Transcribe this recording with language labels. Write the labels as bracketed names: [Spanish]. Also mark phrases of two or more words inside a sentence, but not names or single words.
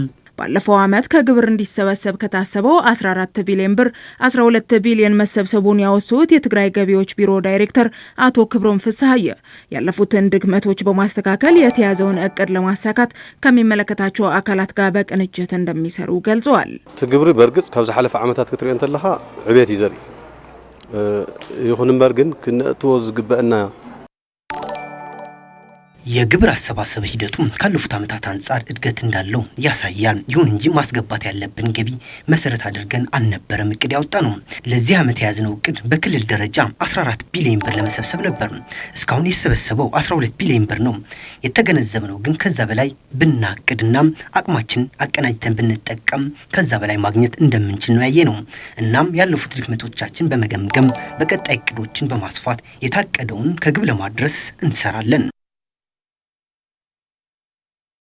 [Amharic] ባለፈው ዓመት ከግብር እንዲሰበሰብ ከታሰበው 14 ቢሊዮን ብር 12 ቢሊዮን መሰብሰቡን ያወሱት የትግራይ ገቢዎች ቢሮ ዳይሬክተር አቶ ክብሮም ፍስሐየ ያለፉትን ድክመቶች በማስተካከል የተያዘውን እቅድ ለማሳካት ከሚመለከታቸው አካላት ጋር በቅንጅት እንደሚሰሩ ገልጸዋል። [Tigrinya] ትግብሪ በርግጽ ካብ ዝሓለፈ ዓመታት ክትሪኦ እንተለኻ ዕብየት ይዘሪ ይኹን እምበር ግን ክንእትዎ ዝግበአና [Amharic] የግብር አሰባሰብ ሂደቱ ካለፉት ዓመታት አንጻር እድገት እንዳለው ያሳያል። ይሁን እንጂ ማስገባት ያለብን ገቢ መሰረት አድርገን አልነበረም እቅድ ያወጣ ነው። ለዚህ ዓመት የያዝነው እቅድ በክልል ደረጃ 14 ቢሊዮን ብር ለመሰብሰብ ነበር። እስካሁን የተሰበሰበው 12 ቢሊዮን ብር ነው። የተገነዘብነው ግን ከዛ በላይ ብናቅድና አቅማችን አቀናጅተን ብንጠቀም ከዛ በላይ ማግኘት እንደምንችል ነው ያየነው። እናም ያለፉት ድክመቶቻችን በመገምገም በቀጣይ እቅዶችን በማስፋት የታቀደውን ከግብ ለማድረስ እንሰራለን።